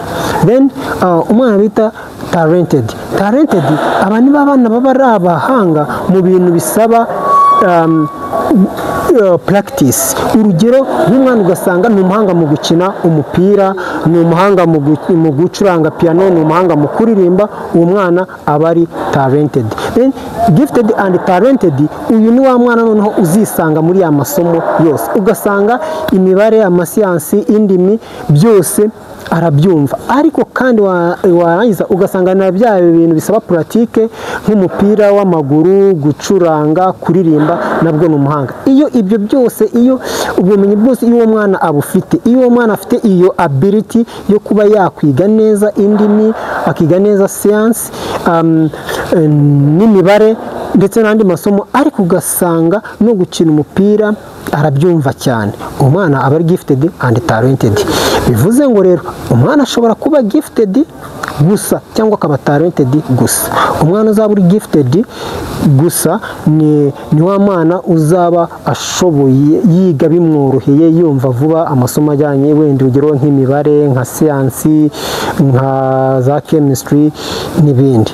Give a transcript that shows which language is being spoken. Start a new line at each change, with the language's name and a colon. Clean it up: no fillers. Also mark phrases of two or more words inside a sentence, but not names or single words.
Kinyarwanda: Then umwana bita talented aba ni babana baba ari abahanga mu bintu bisaba practice. Urugero nk'umwana ugasanga ni umuhanga mu gukina umupira, ni umuhanga mu gucuranga piano, ni umuhanga mu kuririmba. Uwo mwana aba ari talented.
English: Then gifted and talented
Kinyarwanda: uyu ni wa mwana noneho uzisanga muri ya masomo yose, ugasanga imibare, amasiyansi, indimi byose arabyumva, ariko kandi warangiza ugasanga na bya bintu bisaba pratique nk'umupira w'amaguru, gucuranga, kuririmba, nabwo ni umuhanga. Iyo ibyo byose, iyo ubumenyi bwose iyo uwo mwana abufite, iyo uwo mwana afite iyo ability yo kuba yakwiga neza indimi, akiga neza science n'imibare ndetse n'andi masomo, ariko ugasanga no gukina umupira arabyumva cyane, umwana aba ari
English: gifted and talented.
Kinyarwanda: Bivuze ngo rero umwana ashobora kuba gifted gusa cyangwa akaba talented gusa. Umwana uzaba uri gifted gusa ni wa mwana uzaba ashoboye yiga bimworoheye, yumva vuba amasomo ajyanye wenda urugero nk'imibare, nka siyansi, nka za chemistry n'ibindi.